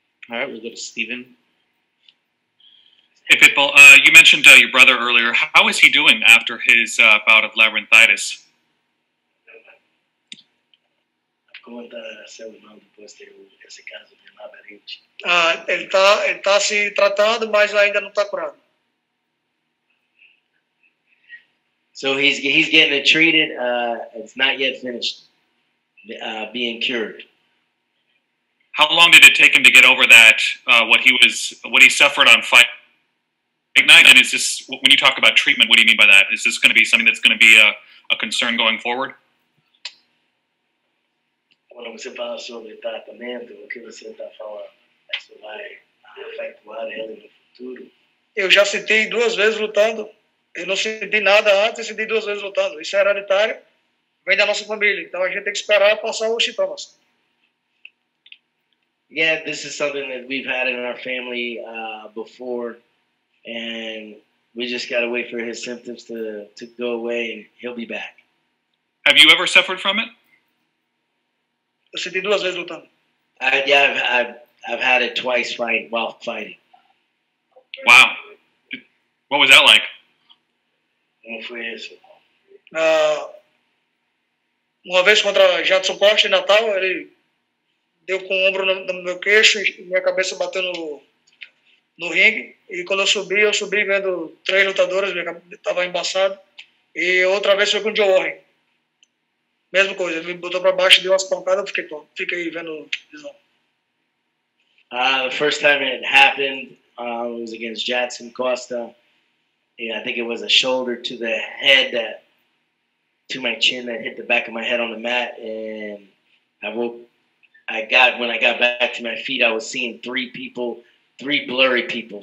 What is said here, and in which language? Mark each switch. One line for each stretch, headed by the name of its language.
English: All right, we'll go to Steven. Hey, Pitbull, you mentioned your brother earlier. How is he doing after his bout of labyrinthitis?
Spanish: ¿Cómo está
Portuguese: seu irmão depois de ter esse caso de labirinte? Ele tá se tratando, mas ainda não está curado.
English: So he's getting it treated. It's not yet finished being cured. How long did it take him to get over that? What he suffered on fight night? And is this, when you talk about treatment, what do you mean by that? Is this going to be something that's going to be a concern going forward?
Portuguese: Quando você fala sobre tratamento, o que você está falando? Isso vai afetar ele no futuro? Eu já senti 2 vezes lutando. Eu não senti nada antes e senti 2 vezes lutando. Isso é hereditário, vem da nossa família. Então a gente tem que esperar passar os sintomas.
English: Yeah, this is something that we've had in our family before, and we just got to wait for his symptoms to go away, and he'll be back. Have you ever suffered from it?
Portuguese: Eu senti 2 vezes lutando.
English: I've had it twice while fighting. Wow. What was that like?
Portuguese: Como foi isso? Uma vez contra Jadson Costa em Natal, ele deu com o ombro no meu queixo e minha cabeça bateu no ringue. E quando eu subi vendo 3 lutadores, minha cabeça estava embaçada. E outra vez foi com o Joe Warren. Mesma coisa, ele me botou para baixo, deu umas pancadas, eu fiquei vendo visão.
English: The first time it happened was against Jadson Costa. Yeah, I think it was a shoulder to the head to my chin that hit the back of my head on the mat, and when I got back to my feet, I was seeing 3 blurry people.